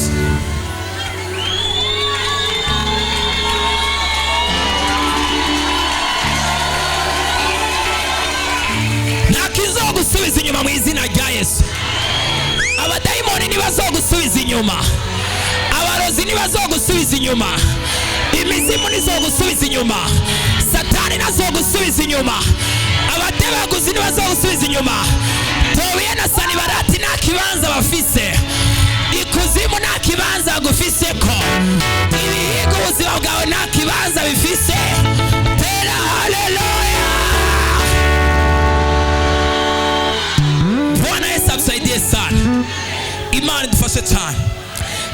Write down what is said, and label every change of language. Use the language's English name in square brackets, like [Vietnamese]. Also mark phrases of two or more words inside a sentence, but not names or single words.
[Rundi] Gusubiza inyuma mu izina rya Yesu. Abadayimoni ntibazogusubiza inyuma, abarozi ntibazogusubiza inyuma, imizimu ntizogusubiza inyuma, Satani ntazogusubiza inyuma, abatebaguzi ntibazogusubiza inyuma. Tobiya na Sanibarati nta kibanza bafise, ikuzimu nta kibanza gufiseko, ibihiga ubuzima bwawe nta kibanza bifise. Tera haleluya. [Swahili] Tusaidie sana, [Rundi] Imana idufashe cyane.